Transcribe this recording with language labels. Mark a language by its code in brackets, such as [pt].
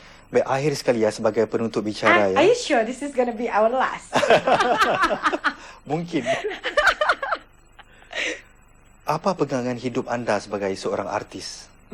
[id] Baik, akhir sekali ya sebagai penutup bicara ya. [en] Are you sure this is gonna be our last? [id] Mungkin. Apa pegangan hidup anda sebagai seorang artis?